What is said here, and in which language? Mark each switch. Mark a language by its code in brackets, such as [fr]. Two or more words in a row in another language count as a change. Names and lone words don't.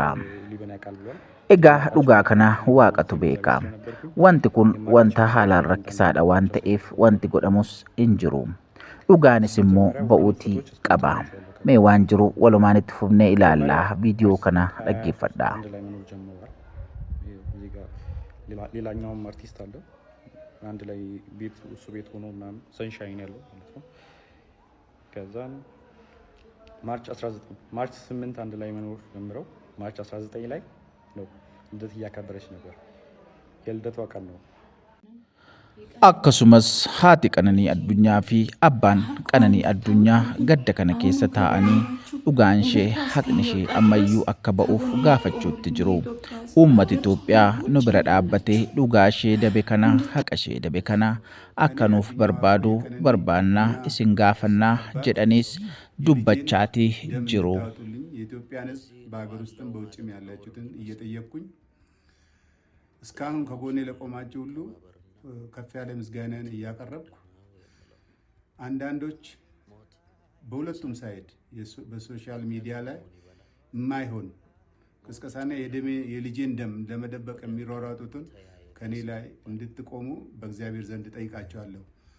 [om] Egaa dhugaa kana waaqatu beeka. Wanti kun wanta haalaan rakkisaadha waan ta'eef wanti godhamus hin jiru. Dhugaanis immoo ba'uutii qaba. Mee waan jiru walumaan itti fufnee ilaallaa viidiyoo kana dhaggeeffadhaa. [am] ሌላኛውም አርቲስት አለ አንድ ላይ ቤት እሱ ቤት ሆኖ ምናምን ሰንሻይን ያለው ማለት ነው። ከዛን ማርች 8 አንድ ላይ መኖር ጀምረው ማርች 19 ላይ ነው ልደት እያከበረች ነበር። የልደቷ ቀን ነው። [om] Akkasumas haati Qananii Addunyaa fi abbaan Qananii Addunyaa gadda kana keessa taa'anii dhugaan ishee haqni ishee ammayyuu akka ba'uuf gaafachuutti jiru. Uummata Itoophiyaa nu bira dhaabbatee dhugaa ishee dabe kana haqa ishee dabe kana akka nuuf barbaannaa isin gaafannaa jedhaniis dubbachaatii jiru. [am] እስካሁን ከጎኔ ለቆማችሁ ሁሉ ከፍ ያለ ምስጋናን እያቀረብኩ አንዳንዶች በሁለቱም ሳይድ በሶሻል ሚዲያ ላይ የማይሆን ቅስቀሳና የልጄን ደም ለመደበቅ የሚሯሯጡትን ከኔ ላይ እንድትቆሙ በእግዚአብሔር ዘንድ ጠይቃቸዋለሁ።